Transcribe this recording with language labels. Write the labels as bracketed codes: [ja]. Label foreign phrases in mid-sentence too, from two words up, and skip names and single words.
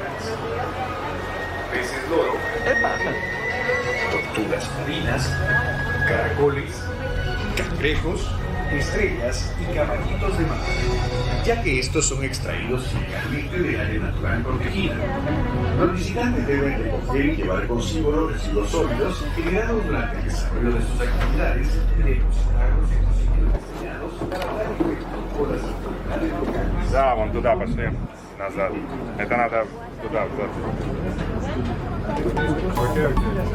[es] Peces loro, tortugas marinas, caracoles, cangrejos, estrellas y caballitos de mar, ya que estos son extraídos ilegalmente de área natural protegida. Los visitantes deben recoger y llevar consigo los residuos sólidos generados durante el desarrollo de sus actividades y depositarlos en los sitios destinados para dar efecto por las autoridades locales. [ru] Да, вон туда пошли, назад. Это надо туда, вот. Окей, окей.